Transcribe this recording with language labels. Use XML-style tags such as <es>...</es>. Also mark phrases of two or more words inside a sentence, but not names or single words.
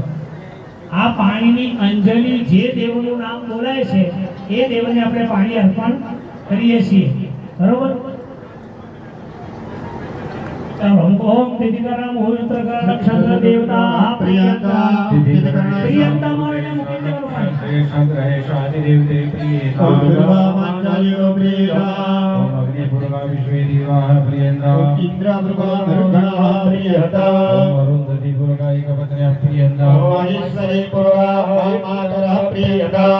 <gu>આ પાણીની અંજલિ જે દેવનું નામ બોલાય છે એ દેવને આપણે પાણી અર્પણ કરીએ છીએ, બરોબર?</gu> <sa>ઓમ તિથિકરણ મુહૂર્તકરણ નક્ષત્ર દેવતા પ્રિયંતા પ્રિયંતા</sa> <gu>મારે મૂકી દેવાનું પાણી।</gu> <sa>शादी देवते प्रियेता मांगल्यो प्रियता ओम अग्निपूर्वा विश्वे देवाः प्रियन्ता इंद्रपूर्वा मरुद्गणः प्रियता ओम अरुन्धति पूर्वा एकपत्न्यः प्रियन्ता महेश्वरी पूर्वा मातरः प्रियता</sa>